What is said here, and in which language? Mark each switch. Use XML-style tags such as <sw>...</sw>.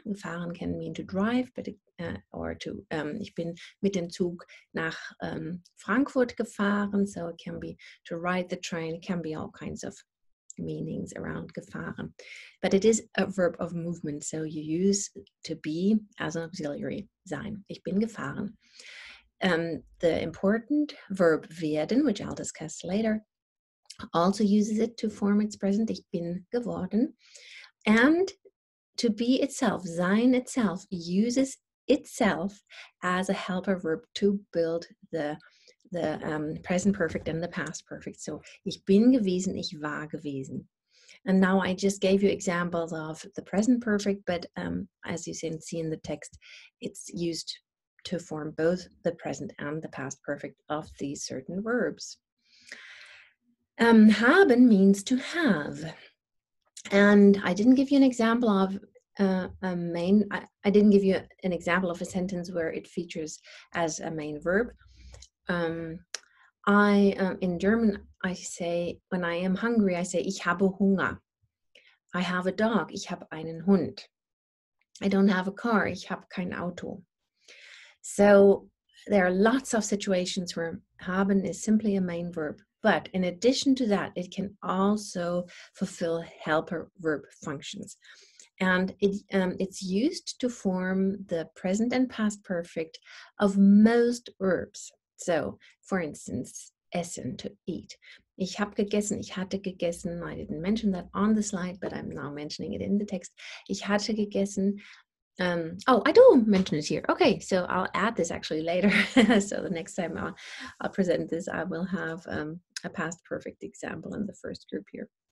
<en>Gefahren can mean to drive, but or to,</en> <de>ich bin mit dem Zug nach Frankfurt gefahren,</de> <en>so it can be to ride the train. It can be all kinds of meanings around gefahren. But it is a verb of movement, so you use to be as an auxiliary, sein.</en> <de>Ich bin gefahren.</de> <en>The important verb werden, which I'll discuss later, also uses it to form its present,</en> <de>ich bin geworden.</de> <en>And to be itself, sein itself, uses itself as a helper verb to build the present perfect and the past perfect.</en> <de>So, ich bin gewesen, ich war gewesen.</de> <en>And now I just gave you examples of the present perfect, but as you can see in the text, it's used to form both the present and the past perfect of these certain verbs. Haben means to have. And I didn't give you an example of I didn't give you an example of a sentence where it features as a main verb. In German, I say, when I am hungry, I say,</en> <de>ich habe Hunger.</de> <en>I have a dog,</en> <de>ich habe einen Hund.</de> <en>I don't have a car,</en> <de>ich habe kein Auto.</de> <en>So there are lots of situations where haben is simply a main verb. But in addition to that, it can also fulfill helper verb functions. and it's used to form the present and past perfect of most verbs. So, for instance, essen, to eat.</en> <de>Ich habe gegessen, ich hatte gegessen.</de> <en>I didn't mention that on the slide, but I'm now mentioning it in the text.</en> <de>Ich hatte gegessen.</de> <en>Oh, I do mention it here. Okay, so I'll add this actually later. So the next time I'll present this, I will have a past perfect example in the first group here.</en>